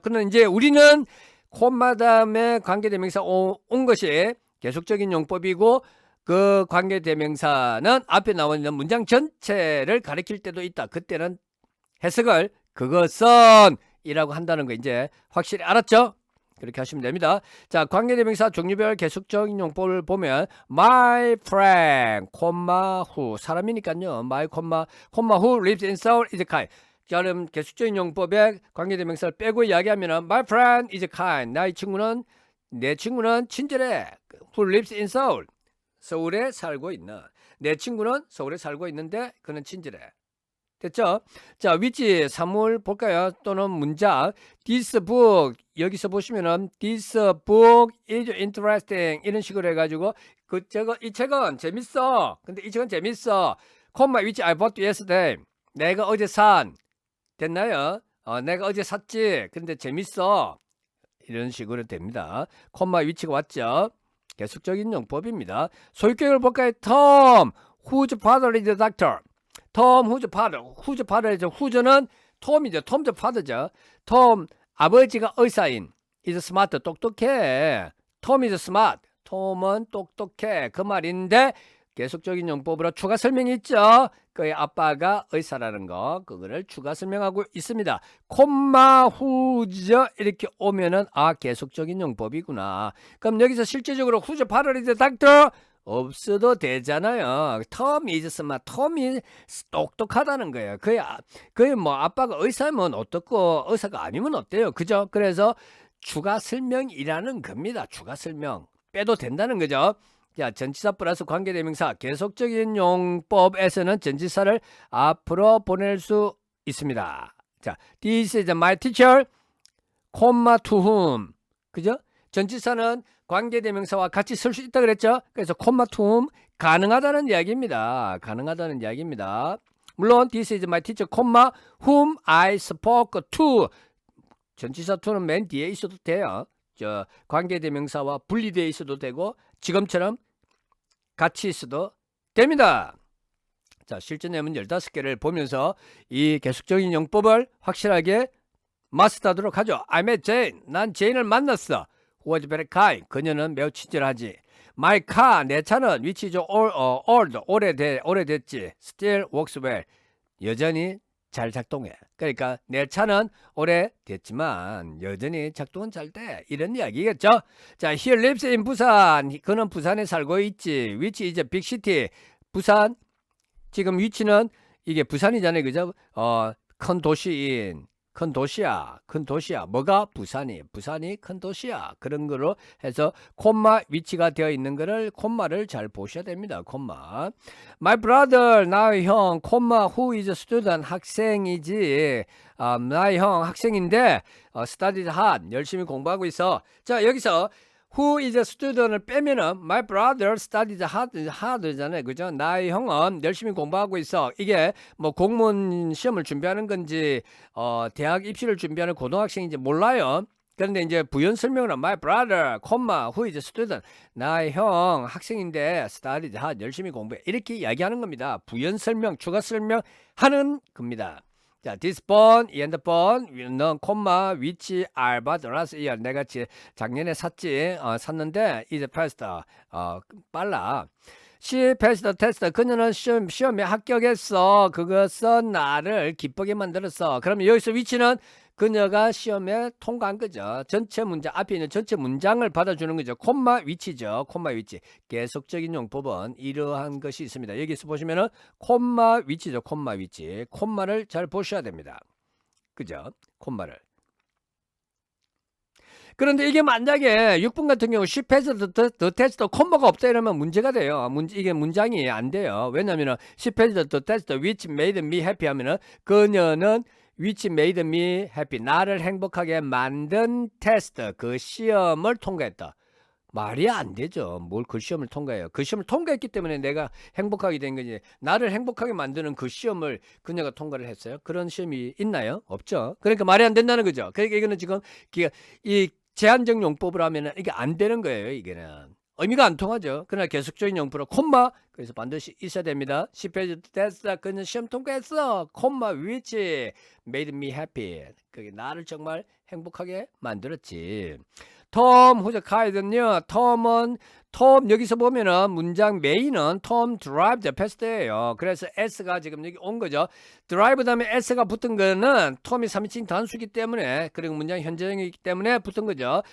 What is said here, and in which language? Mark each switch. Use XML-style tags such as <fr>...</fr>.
<ko>그러나 이제 우리는 콤마 다음에 관계대명사 온 것이 계속적인 용법이고 그 관계대명사는 앞에 나와 있는 문장 전체를 가리킬 때도 있다. 그때는 해석을 그것은 이라고 한다는 거 이제 확실히 알았죠? 그렇게 하시면 됩니다. 자, 관계대명사 종류별 계속적인 용법을 보면</ko> <en>my friend, who</en> <ko>사람이니까요.</ko> <en>my, who lives in Seoul is kind.</en> <ko>자, 그럼 계속적인 용법에 관계대명사를 빼고 이야기하면</ko> <en>my friend is kind.</en> <ko>내 친구는 친절해.</ko> <en>who lives in Seoul.</en> <ko>서울에 살고 있는. 내 친구는 서울에 살고 있는데 그는 친절해. 됐죠? 자, which 사물 볼까요? 또는 문장 this book 여기서 보시면은</ko> <en>this book is interesting</en> <ko>이런 식으로 해가지고 이 책은 재밌어. 근데 이 책은 재밌어.</ko> <en>comma which I bought yesterday.</en> <ko>내가 어제 산. 됐나요? 내가 어제 샀지. 근데 재밌어. 이런 식으로 됩니다.</ko> <en>comma which</en> <ko>가 왔죠? 계속적인 용법입니다. 소유격을 볼까요?</ko> <en>Tom whose father is a doctor.</en> <ko>톰</ko> <en>whose father</en> <ko>이죠. whose는 톰이죠. 톰</ko> <en>the father</en> <ko>죠. 톰 아버지가 의사인.</ko> <en>is smart</en> <ko>똑똑해. 톰</ko> <en>is smart.</en> <ko>톰은 똑똑해. 그 말인데 계속적인 용법으로 추가 설명이 있죠. 그의 아빠가 의사라는 거 그거를 추가 설명하고 있습니다. 콤마 whose 이렇게 오면은 계속적인 용법이구나. 그럼 여기서 실제적으로</ko> <en>whose father is a doctor</en> <ko>없어도 되잖아요.</ko> <en>톰 is smart.</en> <ko>톰이 똑똑하다는 거예요. 그의 뭐 아빠가 의사면 어떻고 의사가 아니면 어때요? 그죠? 그래서 추가 설명이라는 겁니다. 추가 설명. 빼도 된다는 거죠. 자, 전치사 플러스 관계대명사 계속적인 용법에서는 전치사를 앞으로 보낼 수 있습니다.</ko> <en>자, this is my teacher, to whom.</en> <ko>그죠? 전치사는 관계대명사와 같이 쓸 수 있다 그랬죠? 그래서</ko> <en>to whom</en> <ko>가능하다는 이야기입니다. 가능하다는 이야기입니다. 물론</ko> <en>this is my teacher, whom I spoke to.</en> <ko>전치사 to는 맨 뒤에 있어도 돼요. 저 관계대명사와 분리되어 있어도 되고 지금처럼 같이 있어도 됩니다. 자, 실전 예문 15개를 보면서 이 계속적인 용법을 확실하게 마스터하도록 하죠.</ko> <en>I met Jane.</en> <ko>난 제인을 만났어.</ko> <en>Who was very kind.</en> <ko>그녀는 매우 친절하지.</ko> <en>My car.</en> <ko>내 차는</ko> <en>which is old.</en> <ko>오래됐지.</ko> <en>Still works well.</en> <ko>여전히 잘 작동해. 그러니까 내 차는 오래됐지만 여전히 작동은 잘 돼. 이런 이야기겠죠.</ko> <en>자, he lives in 부산.</en> <ko>그는 부산에 살고 있지.</ko> <en>Which is a big city.</en> <ko>부산. 지금 위치는 이게 부산이잖아요. 그죠? 큰 도시인. 큰 도시야. 뭐가? 부산이 큰 도시야. 그런 거로 해서 콤마 위치가 되어 있는 거를 콤마를 잘 보셔야 됩니다. 콤마.</ko> <en>My brother,</en> <ko>나의 형,</ko> <en>콤마 who is a student,</en> <ko>학생이지. 나의 형 학생인데</ko> <en>studied hard,</en> <ko>열심히 공부하고 있어. 자, 여기서</ko> <en>Who is a student</en> <ko>을 빼면은</ko> <en>my brother studies hard</en> <ko>잖아요. 그죠? 나의 형은 열심히 공부하고 있어. 이게 뭐 공무원 시험을 준비하는 건지 대학 입시를 준비하는 고등학생인지 몰라요. 그런데 이제 부연 설명은</ko> <en>my brother, who is a student.</en> <ko>나의 형 학생인데</ko> <en>studies hard,</en> <ko>열심히 공부해. 이렇게 이야기하는 겁니다. 부연 설명, 추가 설명하는 겁니다.</ko> <en>자, this phone,</en> <ko>이 핸드폰,</ko> <en>콤마, which I bought last year.</en> <ko>내가 작년에 샀는데,</ko> <en>is faster.</en> <ko>빨라.</ko> <en>She passed the test.</en> <ko>그녀는 시험에 합격했어. 그것은 나를 기쁘게 만들었어. 그러면 여기서 which는 그녀가 시험에 통과한 거죠. 전체 문장, 앞에 있는 전체 문장을 받아주는 거죠. 콤마 위치죠. 콤마 위치. 계속적인 용법은 이러한 것이 있습니다. 여기서 보시면은 콤마 위치죠. 콤마 위치. 콤마를 잘 보셔야 됩니다. 그죠? 콤마를. 그런데 이게 만약에 6번 같은 경우</ko> <en>she passed the test,</en> <ko>콤마가 없다 이러면 문제가 돼요. 이게 문장이 안 돼요. 왜냐면은</ko> <en>she passed the test which made me happy</en> <ko>하면은 그녀는</ko> <en>which made me happy,</en> <ko>나를 행복하게 만든 테스트, 그 시험을 통과했다. 말이 안 되죠. 뭘 그 시험을 통과해요. 그 시험을 통과했기 때문에 내가 행복하게 된 거지. 나를 행복하게 만드는 그 시험을 그녀가 통과를 했어요. 그런 시험이 있나요? 없죠. 그러니까 말이 안 된다는 거죠. 그러니까 이거는 지금 이 제한적 용법을 하면 이게 안 되는 거예요. 이게는. 의미가 안 통하죠. 그러나 계속적인 용법으로 콤마, 그래서 반드시 있어야 됩니다. 10페이지 됐어. 그는 시험 통과했어.</ko> <en>콤마 which made me happy.</en> <ko>그게 나를 정말 행복하게 만들었지. 톰 후적하이든요. 톰 여기서 보면은 문장 메인은 톰</ko> <en>drive the fast</en> <ko>예요. 그래서 s가 지금 여기 온 거죠. drive 다음에 s가 붙은 거는 톰이 3인칭 단수이기 때문에, 그리고 문장 현재형이기 때문에 붙은 거죠.</ko>